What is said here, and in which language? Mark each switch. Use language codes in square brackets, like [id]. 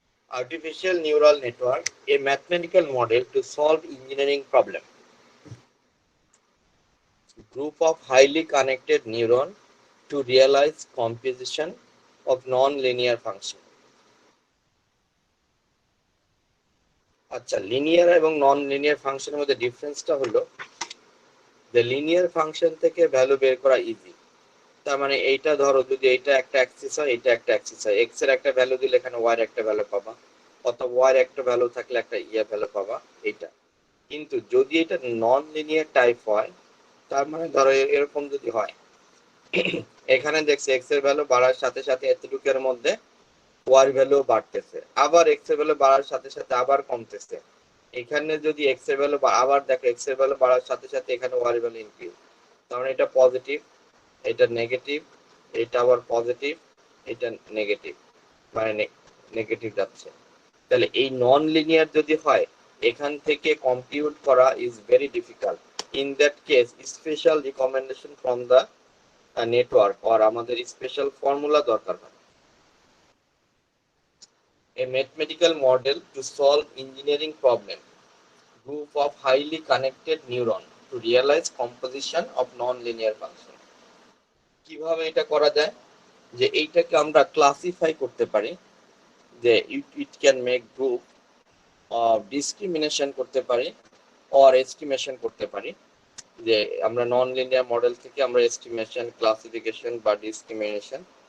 [en] Artificial neural network, a mathematical model to solve engineering problem. Group of highly connected neuron to realize composition of non-linear function. [bn] আচ্ছা, linear এবং non linear ফাংশনের মধ্যে ডিফারেন্সটা হলো যে linear function থেকে value বের করা ইজি। তার মানে এইটা ধরো যদি এইটা একটা অ্যাক্সিস হয় এটা একটা অ্যাক্সিস হয়, এক্স এর একটা ভ্যালু দিলে এখানে ওয়াই এর একটা ভ্যালু পাবা, অথবা ওয়াই এর একটা ভ্যালু থাকলে একটা ভ্যালু পাবা এইটা। কিন্তু যদি এটা নন লিনিয়ার টাইপ হয় তার মানে ধরো এরকম যদি হয় এখানে দেখছি এক্স এর ভ্যালু বাড়ার সাথে সাথে এতটুকুর মধ্যে ওয়াই ভ্যালু বাড়তেছে, আবার এক্স এর ভ্যালু বাড়ার সাথে সাথে আবার কমতেছে। এখানে যদি এক্স এর ভ্যালু আবার দেখো এক্স এর ভ্যালু বাড়ার সাথে সাথে এখানে ওয়াই ভ্যালু ইনক্রিজ, কারণ এটা পজিটিভ এটা নেগেটিভ এটা আবার পজিটিভ এটা নেগেটিভ মানে নেগেটিভ যাচ্ছে। তাহলে এই নন লিনিয়ার যদি হয় এখান থেকে কম্পিউট করা [en] Is very difficult. In that case special recommendation from the network [bn] আর আমাদের স্পেশাল ফর্মুলা দরকার হয়। [en] A mathematical model to solve engineering problem, group of highly connected neuron to realize composition of non-linear function. [bn] কিভাবে এটা করা যায় যে এইটাকে আমরা ক্লাসিফাই করতে পারি যে [en] it can make group of discrimination [bn] করতে পারি অর এস্টিমেশন করতে পারি। যে আমরা নন লিনিয়ার মডেল থেকে আমরা এস্টিমেশন ক্লাসিফিকেশন বা ডিসক্রিমিনেশন